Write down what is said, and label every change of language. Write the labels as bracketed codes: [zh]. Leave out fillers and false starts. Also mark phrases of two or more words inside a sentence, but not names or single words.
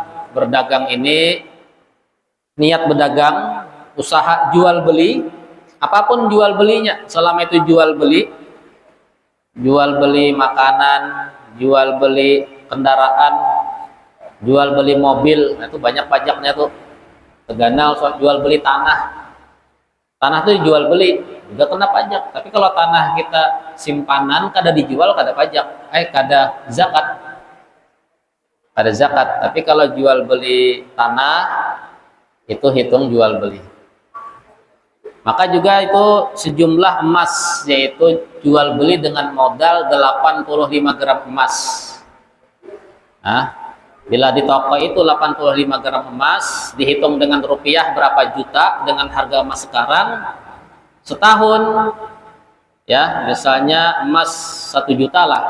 [id] Berdagang ini niat berdagang, usaha jual beli, apapun jual belinya, selama itu jual beli makanan, jual beli kendaraan, jual beli mobil, nah itu banyak pajaknya tuh. Teganal soal jual beli tanah. Tanah tuh jual beli juga kena pajak. [bjn] Tapi kalau tanah kita simpanan, kada dijual kada pajak, kada zakat. Kada zakat. [id] Tapi kalau jual beli tanah, itu hitung jual beli. Maka juga itu sejumlah emas, yaitu jual beli dengan modal 85 gram emas. Nah, bila di toko itu 85 gram emas, dihitung dengan rupiah berapa juta dengan harga emas sekarang, setahun, ya misalnya emas 1 juta lah.